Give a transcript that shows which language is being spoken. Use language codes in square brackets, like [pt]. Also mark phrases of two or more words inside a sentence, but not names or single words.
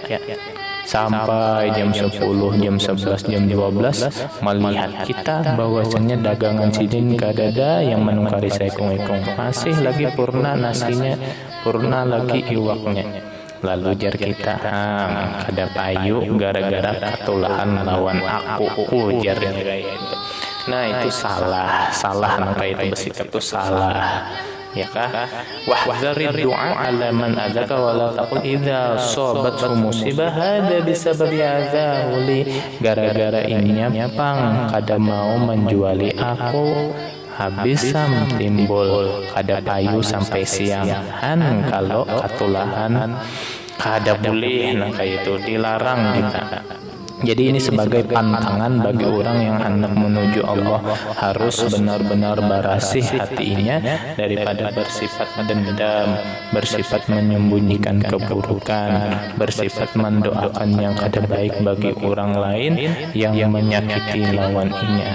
[bjn] Sampai jam 10, jam 11, jam 12 melihat kita bahwasanya dagangan sidin kadada yang menukari sekong-ekong, masih lagi purna nasinya, purna lagi iwaknya. Lalu jar kita, kada payu gara-gara katulahan lawan aku, ujarnya kayak itu. Nah, itu salah nang kayak itu bersikap itu salah, ya kah? [ar] واحذر الدعاء على من آذاك ولا تقل إذا أصابته مصيبة هذا بسبب أذاه لي, [bjn] gara-gara ininya pang kada mau menjuali aku, habis timbul kada payu sampai siangan kalau katulahan kada boleh. Nah, kayak itu dilarang kita. [id] Jadi ini sebagai pantangan bagi orang yang hendak menuju Allah, harus benar-benar berasih hatinya daripada bersifat dendam, bersifat menyembunyikan keburukan, bersifat mendoakan yang kada baik bagi orang lain yang menyakiti lawannya.